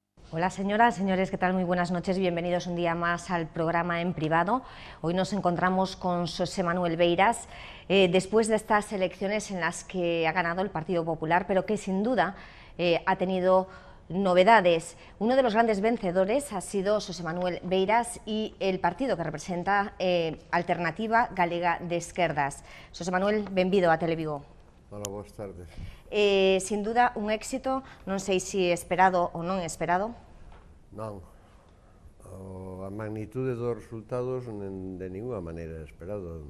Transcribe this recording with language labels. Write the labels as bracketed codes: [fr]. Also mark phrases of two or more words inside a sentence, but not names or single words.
[es] Hola señoras, señores, ¿qué tal? Muy buenas noches, bienvenidos un día más al programa En Privado. Hoy nos encontramos con José Manuel Beiras, después de estas elecciones en las que ha ganado el Partido Popular, pero que sin duda ha tenido novedades. Uno de los grandes vencedores ha sido José Manuel Beiras y el partido que representa Alternativa Galega de Esquerdas. [gl] José Manuel, benvido a Televigo. Hola, boas tardes. [es] Sin duda un éxito, [gl] non sei se esperado ou non esperado. Non, a magnitude dos resultados de ninguna maneira esperado.